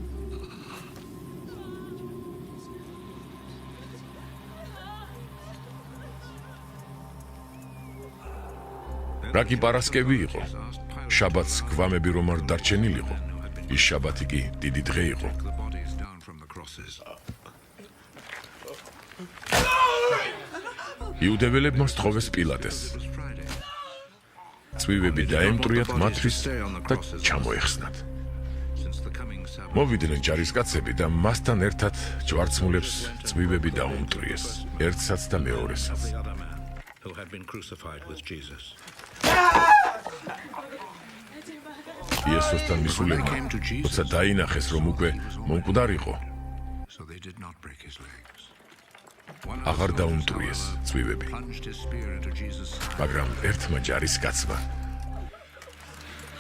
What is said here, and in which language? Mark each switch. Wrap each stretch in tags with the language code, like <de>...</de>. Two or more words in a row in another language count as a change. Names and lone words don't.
<ka>რა კი პარასკევი იყო? შაბათს გვამები რომ არ დარჩენილიყო, ის შაბათი კი დიდი დღე იყო.</ka> <en>The bodies down from the crosses.</en> <ka>იუდეველებმა სთხოვეს პილატეს. წვივები დაემტრიათ მათთვის და ჩამოეხსნათ. მოვიდნენ ჯარისკაცები და მასთან ერთად ჯვარცმულებს წვივები დაუმტრიეს, ერთსაც და მეორესაც.</ka> <en>Who had been crucified with Jesus.</en> <ka>იესოსთან მისულებმა, როცა დაინახეს, რომ უკვე მომკვდარიყო,</ka> <en>So they did not break his legs.</en> <ka>აღარ დაუმტრიეს წვივები.</ka> <en>Plunged his spear into Jesus' side.</en> <ka>მაგრამ ერთმა ჯარისკაცმა</ka>